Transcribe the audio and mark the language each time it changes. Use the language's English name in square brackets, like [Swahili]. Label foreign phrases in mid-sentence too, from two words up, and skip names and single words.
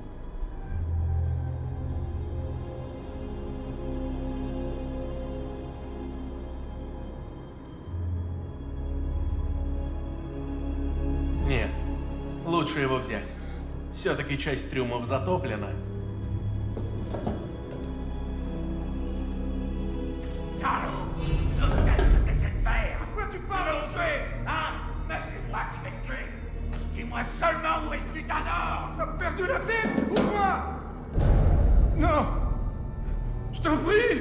[Russian] Нет, лучше его взять. Все-таки часть трюмов затоплена. [French] Salaud! Je sais ce que c'est de faire. Quoi tu parles, hein? Mais c'est moi qui vais te tuer. Dis-moi seulement où est ce putain d'or. T'as perdu la tête ou quoi? Non! Je t'en prie!